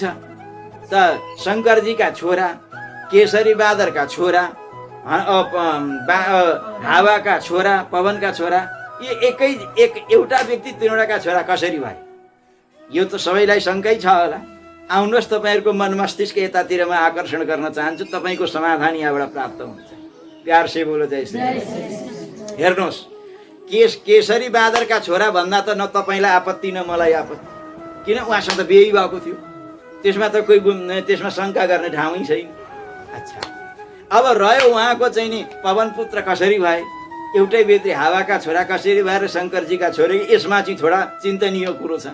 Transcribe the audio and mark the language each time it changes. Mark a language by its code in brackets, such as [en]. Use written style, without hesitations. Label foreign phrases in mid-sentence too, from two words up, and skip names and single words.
[ne] त शङ्करजीका छोरा, केसरी बाँदरका छोरा, हावाका छोरा, पवनका छोरा, ये एउटा व्यक्ति 3वटाका छोरा कसरी भए? यो त सबैलाई शङ्कै छ होला। आउनुहोस्, तपाईँहरूको मन मस्तिष्क यतातिर म आकर्षण गर्न चाहन्छु। तपाईँको समाधान यहाँबाट प्राप्त हुन्छ। [hi] प्यार से बोलो जय श्री। [ne] हेर्नुहोस्, केसरी बाँदरका छोरा भन्दा त न तपाईँलाई आपत्ति न मलाई आपत्ति, किन उहाँसँग त बिहे भएको थियो। त्यसमा त त्यसमा शङ्का गर्ने ठाउँै छैन। अच्छा, अब रह्यो उहाँको चाहिँ नि पवन पुत्र कसरी भए, एउटै व्यक्ति हावाका छोरा कसरी भएर शङ्करजीका छोरा, यसमा चाहिँ थोडा चिन्तनीय कुरो छ।